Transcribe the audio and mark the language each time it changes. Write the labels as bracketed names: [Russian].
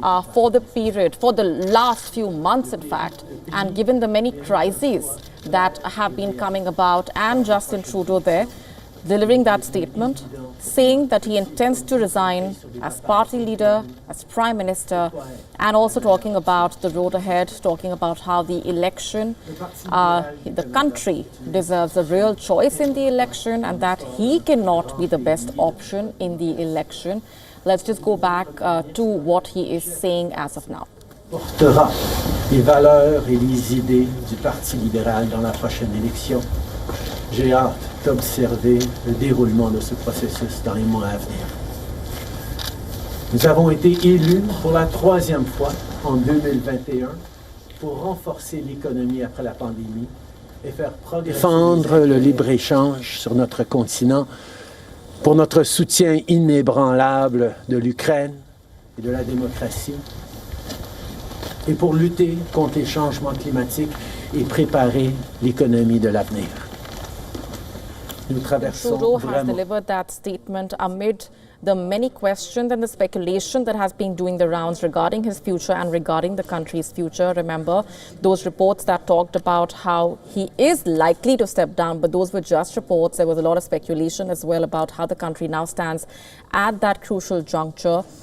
[English] for the last few months, in fact, and given the many crises that have been coming about, and Justin Trudeau there delivering that statement, saying that he intends to resign as party leader, as Prime Minister, and also talking about the road ahead, talking about how the election, the country deserves a real choice in the election and that he cannot be the best option in the election. Let's just go back to what he is saying as of now. [French] Portera les valeurs et les idées du Parti libéral dans la prochaine élection. J'ai hâte d'observer le déroulement de ce processus dans les mois à venir. Nous avons été élus pour la troisième fois en 2021 pour renforcer l'économie après la pandémie et faire progresser, défendre le libre-échange sur notre continent, pour notre soutien inébranlable de l'Ukraine et de la démocratie, et pour lutter contre les changements climatiques et préparer l'économie de l'avenir. Nous traversons [English] Trudeau has [French] vraiment [English] delivered that statement amid the many questions and the speculation that has been doing the rounds regarding his future and regarding the country's future. Remember those reports that talked about how he is likely to step down, but those were just reports. There was a lot of speculation as well about how the country now stands at that crucial juncture.